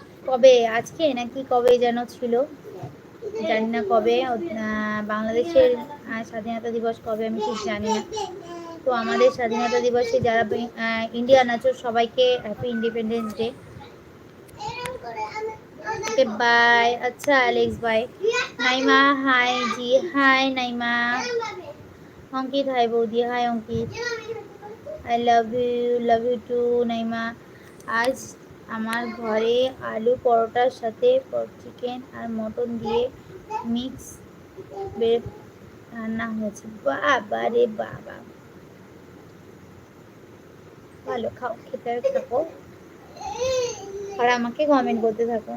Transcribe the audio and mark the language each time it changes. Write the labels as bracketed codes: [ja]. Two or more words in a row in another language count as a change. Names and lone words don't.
[bn] কবে আজকে নাকি কবে যেন ছিল, জানি না কবে বাংলাদেশের স্বাধীনতা দিবস কবে আমি ঠিক জানি না। তো আমাদের স্বাধীনতা দিবসে যারা ইন্ডিয়ান আছো সবাইকে [en] happy independence day. okay bye. [hi] अच्छा एलेक्स बाय। नाइमा हाय जी, हाय नाइमा। अंकित हाय बौदी, हाय अंकित। [en] I love you too Naima. [bn] आज আমার ঘরে আলু পরোটার সাথে চিকেন আর মটন দিয়ে [en] mix veg [bn] রান্না হয়েছে। বাবা রে বাবা, ভালো খাও, খেতে থাকো আর আমাকে কমেন্ট করতে থাকো।